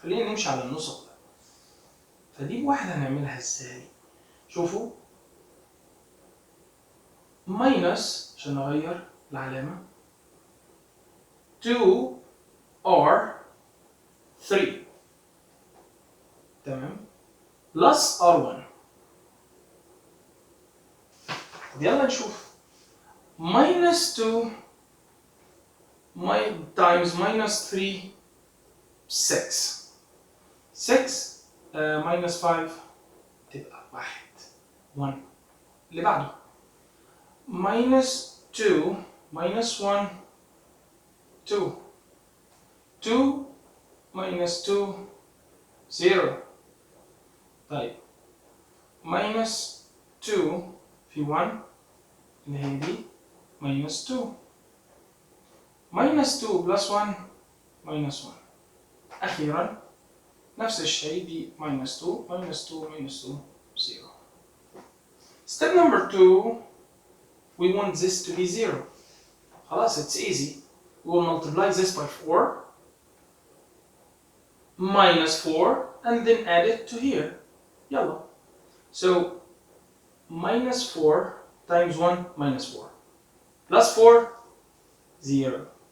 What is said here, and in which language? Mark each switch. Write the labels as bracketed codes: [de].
[ar] خلينا نمشي على النسق ده. فدي بواحد هنعملها ازاي؟ شوفوا minus عشان نغير العلامة 2 r 3 تمام plus r1. طب يلا نشوف [en] minus 2 times minus 3 6 6 minus 5 [ar] تبقى [en] 1 [ar] اللي بعده [en] minus 2 minus 1 2 2 minus 2 0. [ar] طيب minus 2 في 1 اللي هي دي minus 2 minus 2 plus 1 minus 1. أخيرا نفس الشيء دي minus 2 minus 2 minus 2 0. [en] Step number 2 we want this to be 0. [ar] خلاص [en] it's easy. We will multiply this by 4 minus 4 and then add it to here. [ar] يلا. [en] So minus 4 times 1 minus 4 plus 4 0.